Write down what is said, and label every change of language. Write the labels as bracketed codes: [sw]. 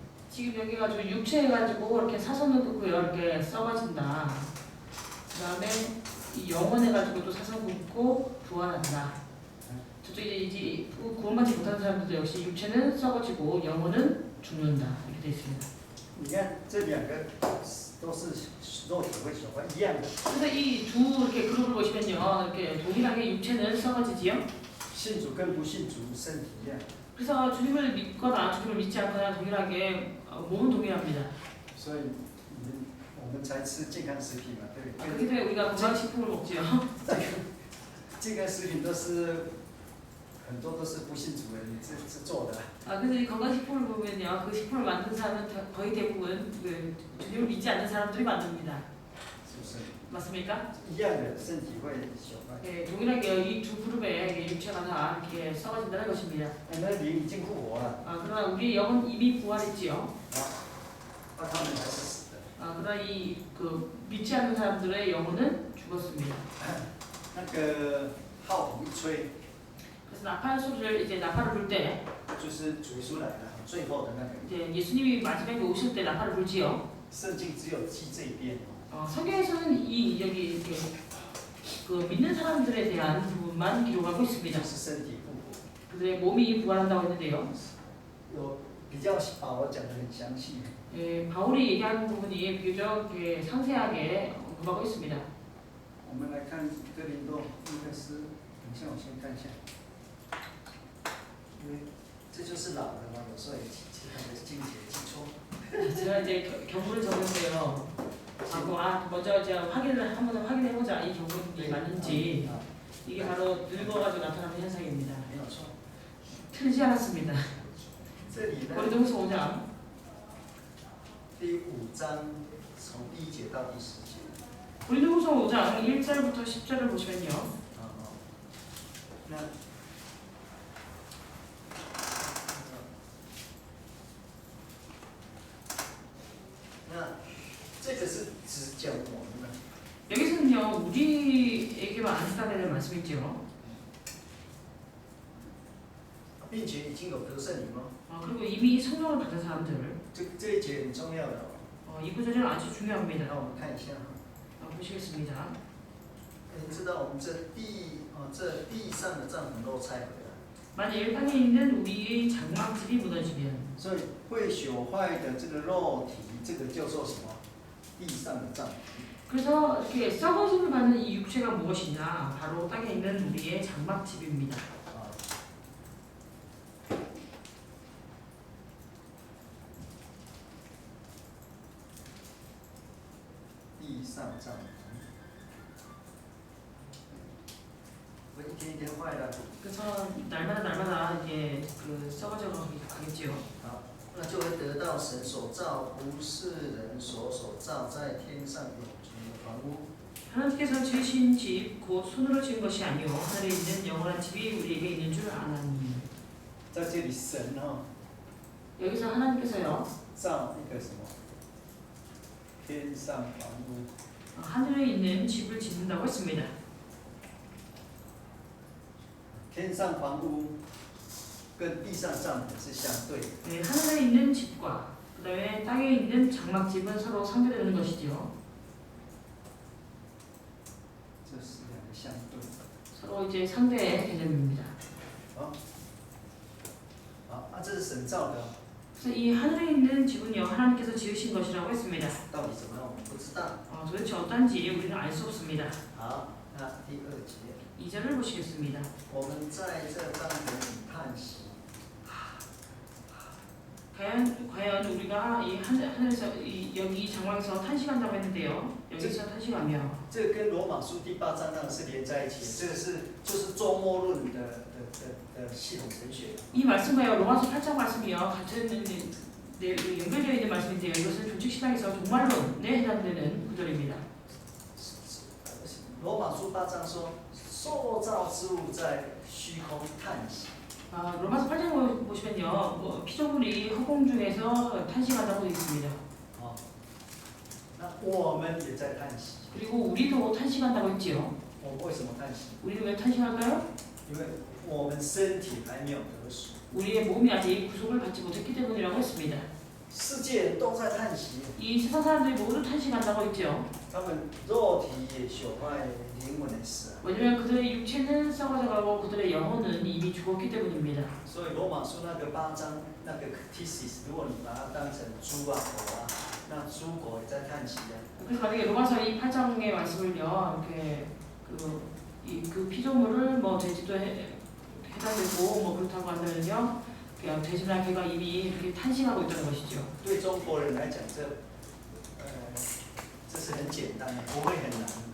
[ko] 지금 여기 가지고 육체 해가지고 이렇게 사선을 긋고요 이렇게 썩어진다. 그다음에 이 영혼 해가지고 또 사선 긋고 부활한다. 저쪽에 이제 구원받지 못하는 사람들도 역시 육체는 썩어지고 영혼은 죽는다 이렇게 되어 있습니다. [zh] 你看这两个都是肉体会朽坏一样的。 [ko] 그래서 이 두 이렇게 그룹을 보시면요 이렇게 동일하게 육체는 썩어지지요. [zh] 信主跟不信主身体一样。 [ko] 그래서 주님을 믿거나 주님을 믿지 않거나 동일하게 몸은 동일합니다. [zh] 所以我们才吃健康食品嘛，对不对？ [ko] 그렇기 때문에 우리가 건강식품을 먹지요. [zh] 健康食品都是很多都是不信主的人做的。 [ko] 그래서 이 건강식품을 보면요 그 식품을 만든 사람은 거의 대부분 그 주님을 믿지 않는 사람들이 만듭니다. [zh] 是不是？ [ko] 맞습니까? [zh] 一样的身体会朽坏。 [ko] 네, 동일하게 이 두 그룹의 육체가 다 이렇게 썩어진다는 것입니다. [zh] 那灵已经复活了， [ko] 그러나 우리 영은 이미 부활했지요. [zh] 那他们还是死的。 [ko] 그러나 이 그 믿지 않는 사람들의 영혼은 죽었습니다. [zh] 那个号筒一吹， [ko] 그래서 나팔 소리를 이제 나팔을 불 때 [zh] 就是主耶稣来了，最后的那个。 [ko] 이제 예수님이 마지막에 오실 때 나팔을 불지요. [zh] 圣经只有记这一边。 [ko] 성경에서는 이 여기 이렇게 그 믿는 사람들에 대한 부분만 기록하고 있습니다. [zh] 就是身体复活。 [ko] 그들의 몸이 부활한다고 했는데요. [zh] 有比较保罗讲的很详细。 [ko] 바울이 얘기하는 부분이 비교적 상세하게 언급하고 있습니다. [zh] 我们来看哥林多一个诗，等一下我先看一下，因为这就是老了嘛，有时候也经节记错。 [ko] 제가 이제 경문을 적었는데요. 먼저 이제 한번 확인해보자. 이 경문이 맞는지. 이게 바로 늙어가지고 나타나는 현상입니다. [zh] 没有错。 [ko] 틀리지 않았습니다. [zh] 这里呢， [ko] 고린도후서 5장 [zh] 第5章从第1节到第10节。 [ko] 고린도후서 5장 1절부터 10절을 보시면요. [zh] 那这个是只讲我们的。 [ko] 여기서는요 우리에게만 안쓰다는 말씀이죠. [zh] 并且已经有得圣灵吗？ [ko] 그리고 이미 성령을 받은 사람들. [zh] 这一节很重要的哦。 [ko] 이 구절은 아주 중요합니다. [zh] 那我们看一下哈。 [ko] 보시겠습니다. [zh] 你知道我们这地上的帐篷都拆毁了， [ko] 만일 땅에 있는 우리의 장막집이 무너지면 [zh] 所以会朽坏的这个肉体，这个叫做什么？地上的帐篷。 [ko] 그래서 이렇게 썩어짐을 받는 이 육체가 무엇이냐? 바로 땅에 있는 우리의 장막집입니다. [zh] 啊，地上帐篷，会一天一天坏的。 [ko] 그래서 날마다 이제 그 썩어져 가겠지요. [zh] 好，那就会得到神所造，不是人所造，在天上永存的房屋。 [ko] 하나님께서 지으신 집, 곧 손으로 지은 것이 아니요 하늘에 있는 영원한 집이 우리에게 있는 줄 아나니. [zh] 在这里神哦， [ko] 여기서 하나님께서요 [zh] 造一个什么？天上房屋。 [ko] 하늘에 있는 집을 짓는다고 했습니다. [zh] 天上房屋跟地上帐篷是相对的。 [ko] 네, 하늘에 있는 집과 그 다음에 땅에 있는 장막집은 서로 상대되는 것이지요. [zh] 这是两个相对的。 [ko] 서로 이제 상대의 개념입니다. [zh] 好，好，这是神造的， [ko] 그래서 이 하늘에 있는 집은요 하나님께서 지으신 것이라고 했습니다. [zh] 到底怎么样我们不知道。 [ko] 도대체 어떤지 우리는 알 수 없습니다. [zh] 好，那第二节， [ko] 2절을 보시겠습니다. [zh] 我们在这帐篷里叹息。 [ko] 과연 우리가 이 하늘에서 여기 장막에서 탄식한다고 했는데요. 여기서 탄식하며 [zh] 这个跟罗马书第8章那个是连在一起的，这个就是周末论的系统神学。 [ko] 이 말씀과요 로마서 8장 말씀이요 같은 연결되어 있는 말씀인데요. 이것은 조직신학에서 종말론에 해당되는 구절입니다. [zh] 罗马书8章说，受造之物在虚空叹息。 [ko] 로마서 8장 보시면요 피조물이 허공 중에서 탄식한다고 되어 있습니다. [zh] 哦，那我们也在叹息。 [ko] 그리고 우리도 탄식한다고 했지요. [zh] 我们为什么叹息？ [ko] 우리는 왜 탄식할까요? [zh] 因为我们身体还没有得赎。 [ko] 우리의 몸이 아직 구속을 받지 못했기 때문이라고 했습니다. [zh] 世界人都在叹息， [ko] 이 세상 사람들이 모두 탄식한다고 했죠. [zh] 他们肉体也朽坏，灵魂也死啊。 [ko] 왜냐면 그들의 육체는 썩어져가고 그들의 영혼은 이미 죽었기 때문입니다. [zh] 所以罗马书那个8章那个 thesis， 如果你把它当成猪啊狗啊，那猪狗也在叹息啊。 [ko] 그래서 만약에 로마서 이 8장의 말씀을요, 이렇게 그 피조물을 뭐 돼지도 해당되고 뭐 그렇다고 한다면요, 돼지나 개가 이미 이렇게 탄식하고 있다는 것이죠. [zh] 对中国人来讲，这是很简单的，不会很难。